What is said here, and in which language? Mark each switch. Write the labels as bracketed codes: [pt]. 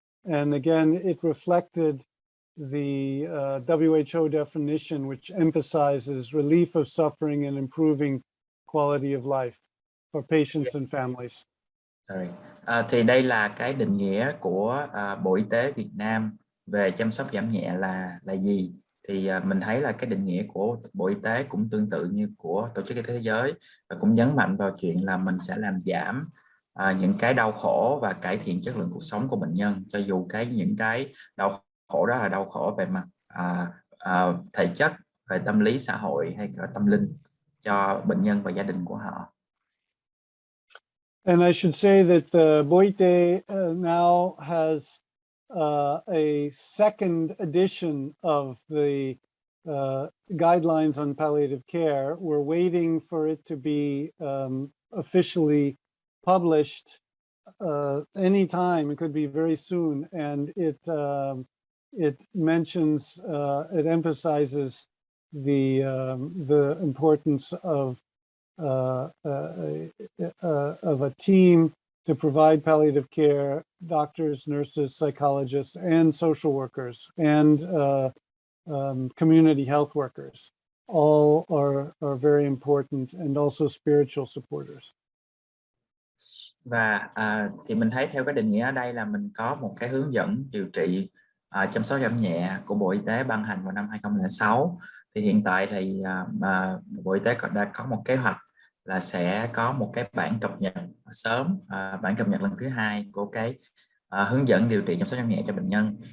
[en] And again, it reflected the WHO definition, which emphasizes relief of suffering and improving quality of life for patients and families. [vi] Thì đây là cái định nghĩa của Bộ Y tế Việt Nam về chăm sóc giảm nhẹ là gì. Thì mình thấy là cái định nghĩa của Bộ Y tế cũng tương tự như của Tổ chức Y tế Thế giới, và cũng nhấn mạnh vào chuyện là mình sẽ làm giảm những cái đau khổ và cải thiện chất lượng cuộc sống của bệnh nhân, cho dù những cái đau khổ đó là đau khổ về mặt thể chất, về tâm lý xã hội hay cả tâm linh cho bệnh nhân và gia đình của họ. [en] And I should say that the Bộ Y tế now has a second edition of the guidelines on palliative care. We're waiting for it to be officially published anytime. It could be very soon, and it mentions, it emphasizes the importance of a team to provide palliative care, doctors, nurses, psychologists, and social workers, and community health workers. All are very important, and also spiritual supporters. [vi] Và thì mình thấy theo cái định nghĩa ở đây là mình có một cái hướng dẫn điều trị chăm sóc giảm nhẹ của Bộ Y tế ban hành vào năm 2006. Thì hiện tại thì Bộ Y tế đã có một kế hoạch là sẽ có một cái bản cập nhật sớm, bản cập nhật lần thứ 2 của cái hướng dẫn điều trị chăm sóc giảm nhẹ cho bệnh nhân.